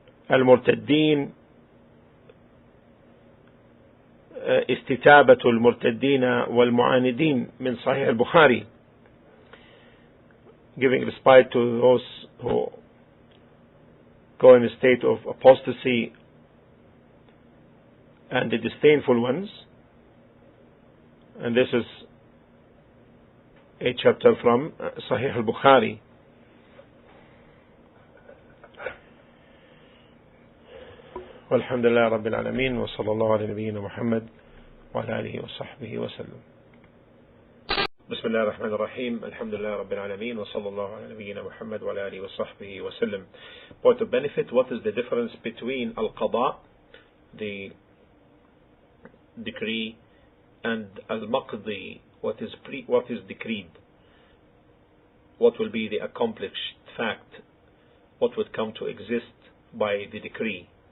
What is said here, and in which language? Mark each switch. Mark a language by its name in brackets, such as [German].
[Arabic] المرتدين استتابة المرتدين والمعاندين من صحيح البخاري, [English] giving respite to those who go in a state of apostasy and the disdainful ones. And this is a chapter from Sahih al-Bukhari. [Arabic] والحمد لله رب العالمين وصلى الله على نبينا محمد وعلى آله وصحبه وسلم. بسم الله الرحمن الرحيم. الحمد لله رب العالمين وصلى الله على نبينا محمد وعلى آله وصحبه وسلم. [English] Point of benefit: what is the difference between al-qada, the decree, and al-maqdi, what is decreed? What will be the accomplished fact? What would come to exist by the decree?